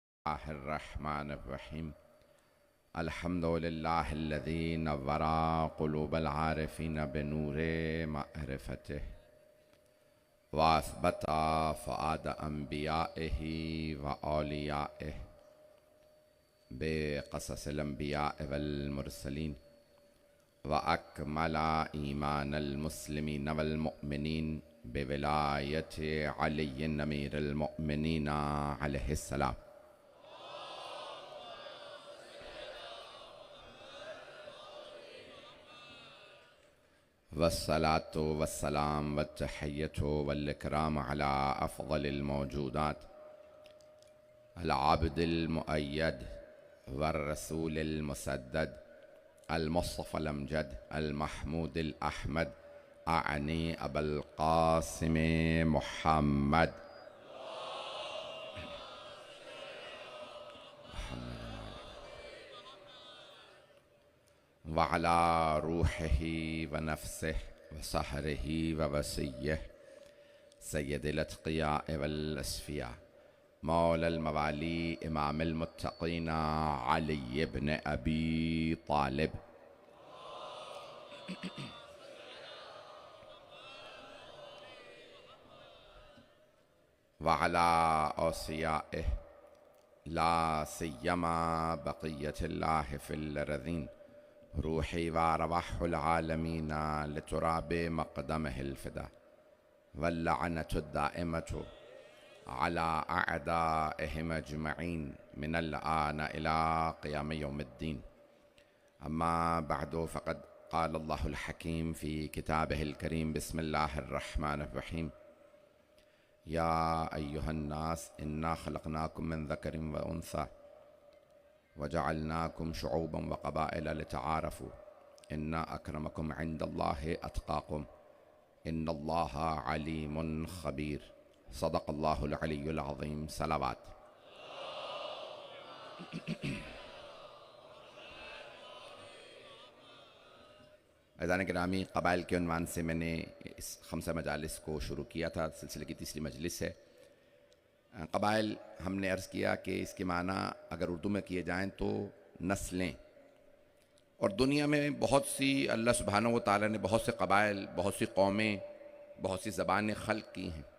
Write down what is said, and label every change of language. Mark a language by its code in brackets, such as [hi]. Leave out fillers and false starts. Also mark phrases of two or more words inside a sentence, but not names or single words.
[ar] بسم الله الرحمن الرحيم الحمد لله الذي نور قلوب العارفين بنور معرفته وأثبت فؤاد أنبيائه وأوليائه بقصص الأنبياء والمرسلين وأكمل إيمان المسلمين والمؤمنين بولاية علي أمير المؤمنين عليه السلام. والصلاة والسلام والتحية والإكرام على أفضل الموجودات العابد المؤيد والرسول المسدد المصطفى الأمجد المحمود الأحمد آني أبي القاسم محمد وعلى روحه ونفسه وصهره ووصيه سيد الأتقياء والأصفياء مولى الموالي إمام المتقين علي بن أبي طالب وعلى أوصيائه لا سيما بقية الله في الأرضين روحي وأرواح العالمين لتراب مقدمه الفداء واللعنة الدائمة على أعدائهم أجمعين من الآن إلى قيام يوم الدين. أما بعد فقد قال الله الحكيم في كتابه الكريم بسم الله الرحمن الرحيم يا أيها الناس إنا خلقناكم من ذكر وأنثى وجعلناكم شعوبا وقبائل لتعارفوا إن أكرمكم عند الله أتقاكم إن الله عليم خبير. صدق الله العلي العظيم. [hi] सलावत। अज़ान गिरामी, क़बाइल के उन्वान से मैंने इस खमसा मजालिस को शुरू किया था। सिलसिले की तीसरी मजलिस है। क़बाइल हमने अर्ज़ किया कि इसके माना अगर उर्दू में किए जाएँ तो नस्लें, और दुनिया में बहुत सी अल्लाह [ar] سبحانه وتعالى [hi] ने बहुत से क़बाइल, बहुत सी कौमें, बहुत सी ज़बानें ख़ल्क़ की हैं।